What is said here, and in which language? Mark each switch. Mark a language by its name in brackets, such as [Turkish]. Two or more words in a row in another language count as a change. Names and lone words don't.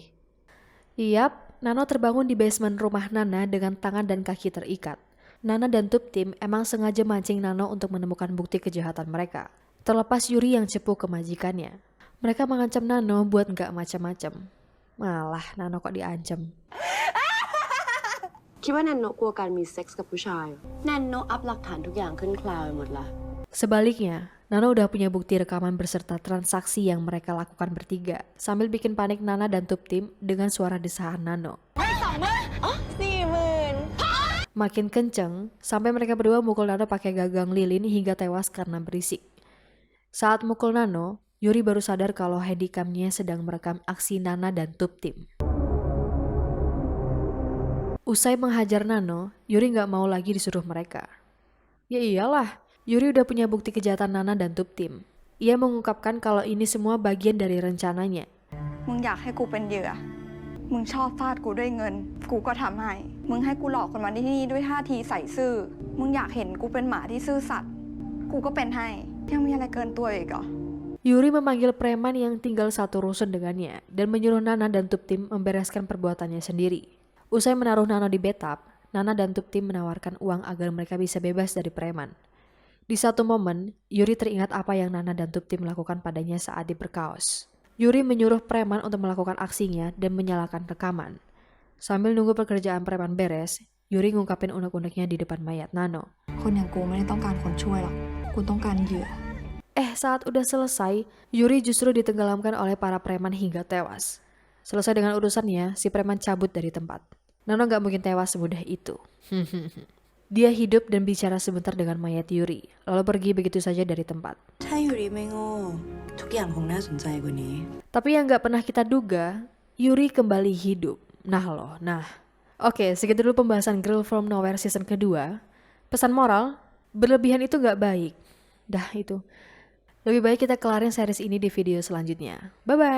[Indonesian] Iyap, Nano terbangun di basement rumah Nana dengan tangan dan kaki terikat. Nana dan Tuptim emang sengaja mancing Nano untuk menemukan bukti kejahatan mereka. Terlepas Yuri yang cepu ke majikannya. Mereka mengancam Nano buat nggak macam-macam. Malah Nano kok diancam. [Thai] คิดว่านันโนกลัวการมีเซ็กส์กับผู้ชายนันโนอัพหลักฐานทุกอย่างขึ้นคลาวด์ไปหมดละ [Indonesian] Sebaliknya, Nano udah punya bukti rekaman berserta transaksi yang mereka lakukan bertiga, sambil bikin panik Nana dan Tuptim dengan suara desahan Nano. Makin kenceng, sampai mereka berdua mukul Nano pakai gagang lilin hingga tewas karena berisik. Saat mukul Nano, Yuri baru sadar kalau handycamnya sedang merekam aksi Nana dan Tuptim. Usai menghajar Nano, Yuri nggak mau lagi disuruh mereka. Ya iyalah, Yuri udah punya bukti kejahatan Nana dan Tuptim. Ia mengungkapkan kalau ini semua bagian dari rencananya. [Thai] มึงอยากให้กูเป็นเหยื่อ มึงชอบฟาดกูด้วยเงิน กูก็ทำให้ มึงให้กูหลอกคนมาที่นี่ด้วยท่าทีใส่ซื่อ มึงอยากเห็นกูเป็นหมาที่ซื่อสัตย์ กูก็เป็นให้ ยังมีอะไรเกินตัวอีกเหรอ [Indonesian] Yuri memanggil preman yang tinggal satu rusun dengannya dan menyuruh Nana dan Tuptim membereskan perbuatannya sendiri. Usai menaruh Nano di bathtub, Nana dan Tuptim menawarkan uang agar mereka bisa bebas dari preman. Di satu momen, Yuri teringat apa yang Nana dan Tuptim lakukan padanya saat diperkaos. Yuri menyuruh preman untuk melakukan aksinya dan menyalakan rekaman. Sambil nunggu pekerjaan preman beres, Yuri ngungkapin unek-uneknya di depan mayat Nano. [Thai] คนอย่างกูไม่ได้ต้องการคนช่วยหรอก กูต้องการเหยื่อ [Indonesian] Saat udah selesai, Yuri justru ditenggelamkan oleh para preman hingga tewas. Selesai dengan urusannya, si preman cabut dari tempat. Nano gak mungkin tewas semudah itu. Dia hidup dan bicara sebentar dengan mayat Yuri, lalu pergi begitu saja dari tempat. [Thai] ถ้ายูริไม่โง่ทุกอย่างคงน่าสนใจกว่านี้ [Indonesian] Tapi yang gak pernah kita duga, Yuri kembali hidup. Nah. Oke, segitu dulu pembahasan Girl From Nowhere season kedua. Pesan moral, berlebihan itu gak baik. Dah itu. Lebih baik kita kelarin series ini di video selanjutnya.